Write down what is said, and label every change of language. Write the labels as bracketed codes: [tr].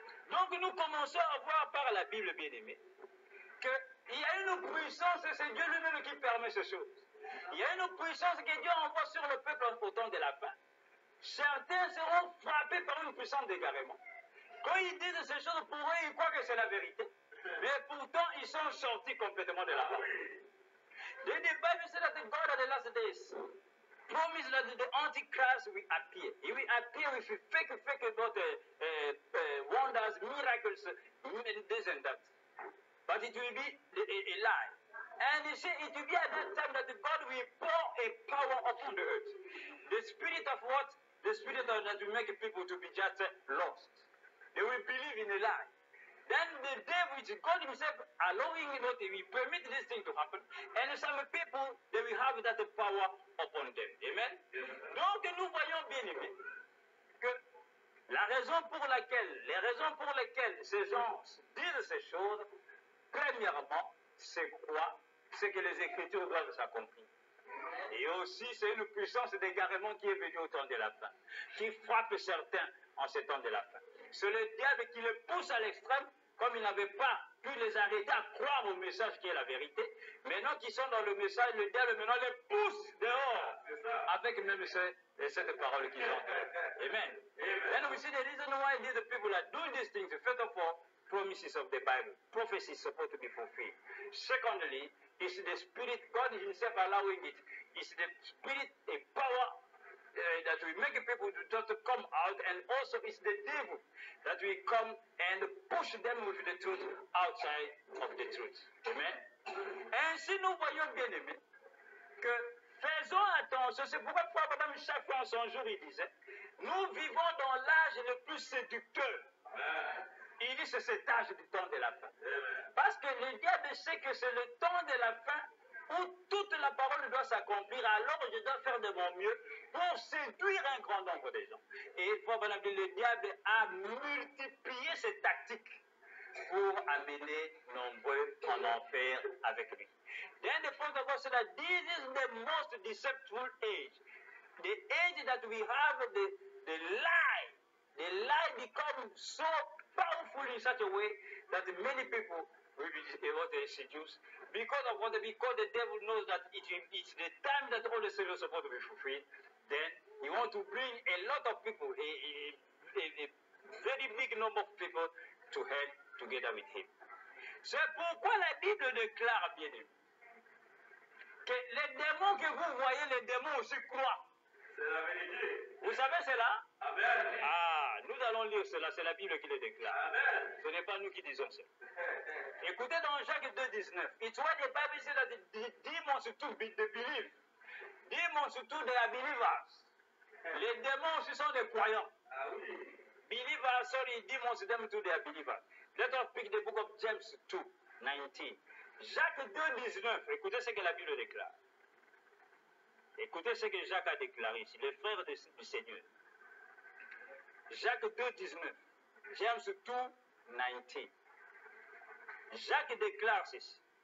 [fr] Donc nous commençons à voir par la Bible, bien-aimée, qu'il y a une puissance, et c'est Dieu lui-même qui permet ces choses. Il y a une puissance que Dieu envoie sur le peuple au temps de la fin. Certains seront frappés par une puissance d'égarement. Quand ils disent ces choses, pour eux, ils croient que c'est la vérité. Mais pourtant, ils sont sortis complètement de la parole. [en] The Bible says that the God of the last days promised that the Antichrist will appear. He will appear with fake about wonders, miracles, this and that. But it will be a lie. And he said it will be at that time that God will pour a power upon the earth. The spirit of what? The spirit of that will make people to be just lost. They will believe in a lie. Then the day which God himself allowing it, he will permit this thing to happen. And some people, they will have that power upon them. Amen? [fr] Donc nous voyons bien aimé que les raisons pour lesquelles ces gens disent ces choses, premièrement, c'est quoi? C'est que les Écritures doivent s'accomplir. Et aussi, c'est une puissance d'égarement qui est venue au temps de la fin, qui frappe certains en ce temps de la fin. C'est le diable qui les pousse à l'extrême, comme il n'avait pas pu les arrêter à croire au message qui est la vérité. Maintenant qu'ils sont dans le message, le diable maintenant les pousse dehors, avec même cette parole qu'ils ont. Amen. Then we see the reason why these people are doing these things. First of all, promises of the Bible. Prophecy is supposed to be fulfilled. Secondly, it's the Spirit, God himself allowing it. It's the Spirit, a power that will make people to just come out, and also it's the devil that will come and push them with the truth outside of the truth. Amen. Ainsi, nous voyons bien aimé que faisons attention. C'est pourquoi Madame chaque fois en son jour il disait, nous vivons dans l'âge le plus séducteur. Il dit c'est cet âge du temps de la fin. Parce que le diable sait que c'est le temps de la fin où toute la parole doit s'accomplir, alors je dois faire de mon mieux pour séduire un grand nombre de gens. Et le diable a multiplié ses tactiques pour amener nombreux en enfer avec lui. [en] Then the point of us that this is the most deceptive age. The age that we have the lie becomes so powerful in such a way that many people will be able to seduce because of what the devil knows that it's the time that all the things are supposed to be fulfilled. Then he wants to bring a lot of people, a very big number of people to hell together with him. [fr] C'est pourquoi la Bible déclare, bien aimé, que les démons que vous voyez, les démons aussi croient. C'est la vérité. Vous savez cela? Amen. Ah, nous allons lire cela, c'est la Bible qui le déclare. Amen. Ce n'est pas nous qui disons ça. Écoutez dans Jacques 2,19. [en] It's what the Bible says that the demons to believe. Demons to they are believers. [fr] Les démons, ce sont des croyants. Ah oui. [en] Believers, sorry, demons, them to they are believers. Let us pick the book of James 2:19. [fr] Jacques 2,19. Écoutez ce que la Bible déclare. Écoutez ce que Jacques a déclaré ici, le frère du Seigneur. Jacques 2,19. James 2:19. Jacques déclare ceci.